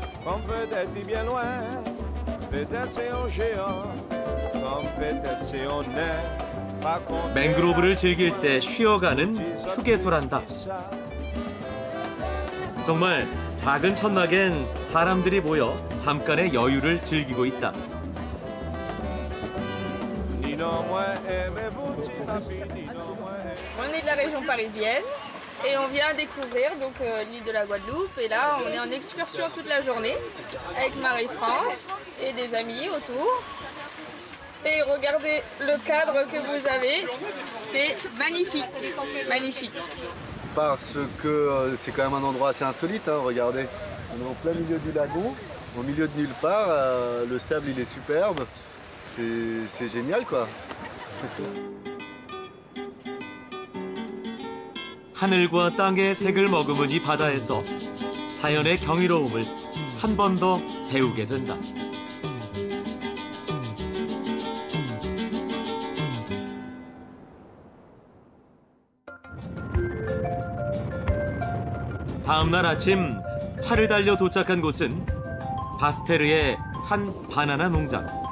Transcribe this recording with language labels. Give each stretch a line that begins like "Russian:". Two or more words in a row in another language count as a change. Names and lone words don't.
Korean: 맹그로브를 즐길 때 쉬어가는 휴게소란다. 정말 작은 천막엔 사람들이 모여 잠깐의 여유를 즐기고 있다.
French: On est de la région parisienne et on vient découvrir donc l'île de la Guadeloupe. Et là, on est en excursion toute la journée avec Marie-France et des amis autour. Et regardez le cadre que vous avez, c'est magnifique, magnifique. Parce que c'est quand même un endroit assez insolite, hein, regardez. On est en plein milieu du lagon, au milieu de nulle part, le sable il est superbe, c'est génial quoi.
Korean: 하늘과 땅의 색을 머금은 이 바다에서 자연의 경이로움을 한 번 더 배우게 된다. 다음 날 아침 차를 달려 도착한 곳은 바스테르의 한 바나나 농장.